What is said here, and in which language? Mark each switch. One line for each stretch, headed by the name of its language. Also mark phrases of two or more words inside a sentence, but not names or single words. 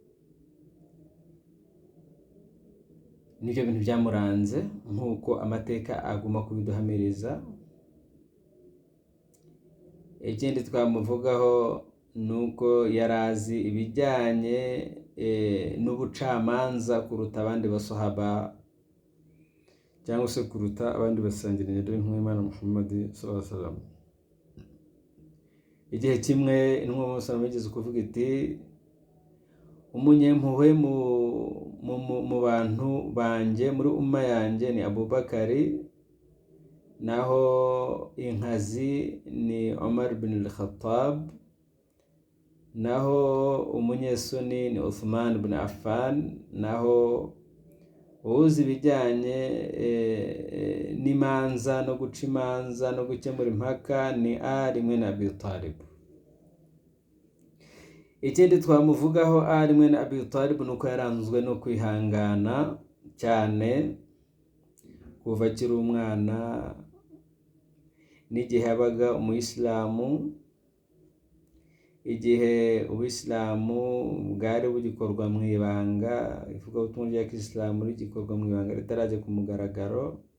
Kinyarwanda: Nibyo bintu byamuranze nk'uko amateka aguma kubiduhamiriza. Ikindi twamuvugaho ni uko yarazi ibijyanye n'ubucamanza kuruta abandi basahaba, cyangwa se kuruta abandi basangiranye n'intumwa y'Imana Muhammad
Arabic: صلى الله عليه وسلم.
Kinyarwanda: Igihe kimwe intumwa Muhammad
Arabic: صلى الله عليه وسلم
Kinyarwanda: kuvuga iti, umunyempuhwe mu bantu banjye muri umma yanjye ni Abubakari, naho inkazi ni Umar bin al-Khattab, naho umunyesoni ni Uthman bin Affan, naho uzi ibijyanye n'imanza no guca imanza no gukemura impaka ni Ali mwene Abi Talib. Ikindi twamuvugaho Ali mwene Abi Talib nuko yaranzwe no kwihangana, cyane kuva akiri umwana, n'igihe yabaga umuyisilamu, igihe ubuyisilamu bwari bugikorwa mu ibanga, ivugabutumwa rya kisilamu rigikorwa mu ibanga ritarajya ku mugaragaro,